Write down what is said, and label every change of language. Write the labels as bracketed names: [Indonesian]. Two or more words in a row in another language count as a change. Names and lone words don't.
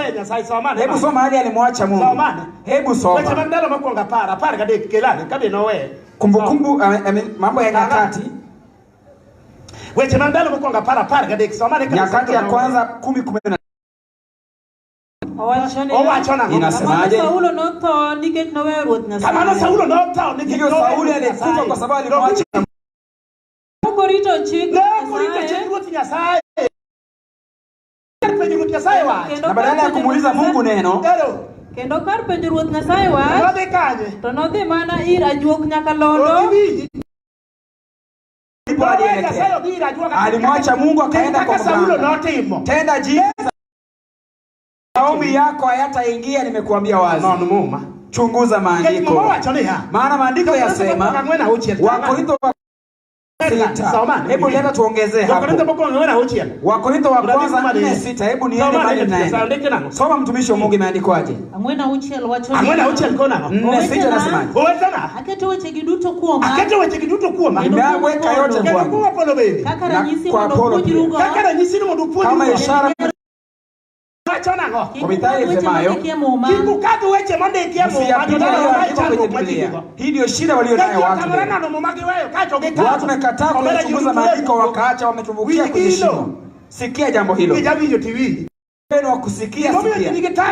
[Swahili] Hebu soma hali alimwacha Mungu. Hebu soma. Kumbukumbu mambo ya Nyakati. Nyakati ya kwanza 10:10. Inasemaje? [Luo (Kenya and Tanzania)] Saulo notho nikech noweyo Ruoth Nyasaye. Kama Saulo notho nikech [Swahili] Sauli alikufa kwa sababu alimwacha Mungu. [Luo (Kenya and Tanzania)] Rito chik Ruoth Nyasaye. Ruoth Nyasaye [Swahili] na badala ya kumuuliza Mungu neno [Luo (Kenya and Tanzania)] kendo kar penjo Ruoth Nyasaye to nodhi mana ir ajuok nyaka londo. [Swahili] Alimwacha Mungu akaenda kwa mganga. Tenda jinsi maombi yako hayataingia, nimekuambia wazi. Chunguza maandiko. Maana maandiko yasema Wakorintho hebu leta tuongezee hapo. Wakorintho wa kwanza 4:6. Hebu niende mahali naye. Soma mtumishi wa Mungu imeandikwaje? [Luo (Kenya and Tanzania)] Angwena uchiel wacho. [Swahili] 4:6 nasemaje? [Luo (Kenya and Tanzania)] Aketo weche giduto kuoma. [Swahili] Nimeweka yote kwangu. [Luo (Kenya and Tanzania)] Kaka ranyisi mondo puonj. [Swahili] Kama ishara kwa Mithali isemayo hii ndio shida walio nayo watu. Watu wamekataa kuchunguza maandiko wakaacha wametumbukia kwenye shimo. Sikia jambo hilo. Neno wa kusikia sikia.